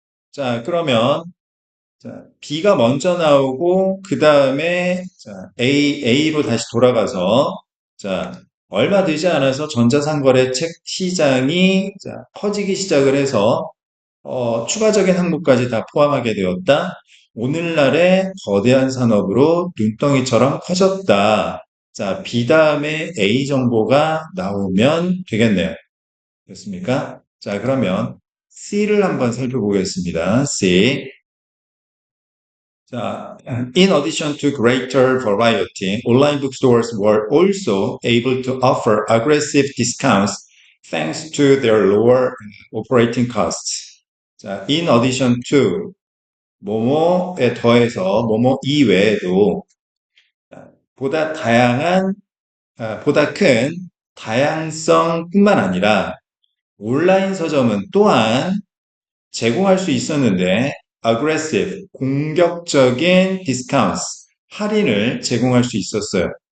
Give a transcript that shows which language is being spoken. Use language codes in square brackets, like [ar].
[ko] 자, 그러면, 자, B가 먼저 나오고, 그 다음에, 자, A로 다시 돌아가서, 자, 얼마 되지 않아서 전자상거래 책 시장이 자, 커지기 시작을 해서 추가적인 항목까지 다 포함하게 되었다. 오늘날의 거대한 산업으로 눈덩이처럼 커졌다. 자, B 다음에 A 정보가 나오면 되겠네요. 됐습니까? 자, 그러면 C를 한번 살펴보겠습니다. C. [en] 자, in addition to greater variety, online bookstores were also able to offer aggressive discounts thanks to their lower operating costs. [ko] 자, [en] in addition to [ko] 뭐뭐에 더해서 뭐뭐 이외에도 보다 다양한, 보다 큰 다양성뿐만 아니라 온라인 서점은 또한 제공할 수 있었는데 aggressive, 공격적인 discounts, 할인을 제공할 수 있었어요.